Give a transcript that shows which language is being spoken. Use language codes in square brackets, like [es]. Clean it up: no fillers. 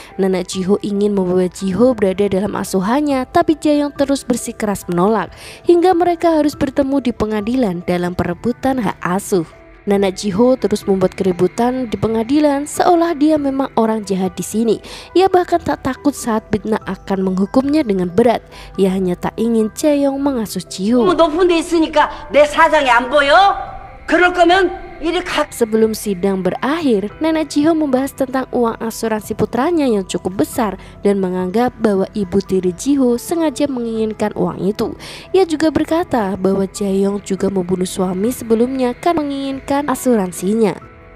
[id] Nenek Jiho ingin membawa Jiho berada dalam asuhannya, tapi Jae-yong terus bersikeras menolak, hingga mereka harus bertemu di pengadilan dalam perebutan hak asuh. Nenek Jiho terus membuat keributan di pengadilan seolah dia memang orang jahat di sini. Ia bahkan tak takut saat Bitna akan menghukumnya dengan berat. Ia hanya tak ingin Jae-yong mengasuh Jiho. [ko] 너무 높은 데 있으니까 내 사장이 안 보여? 그럴 거면 [id] Sebelum sidang berakhir, Nenek Jiho membahas tentang uang asuransi putranya yang cukup besar dan menganggap bahwa ibu tiri Jiho sengaja menginginkan uang itu. Ia juga berkata bahwa Jae-yong juga membunuh suami sebelumnya karena menginginkan asuransinya.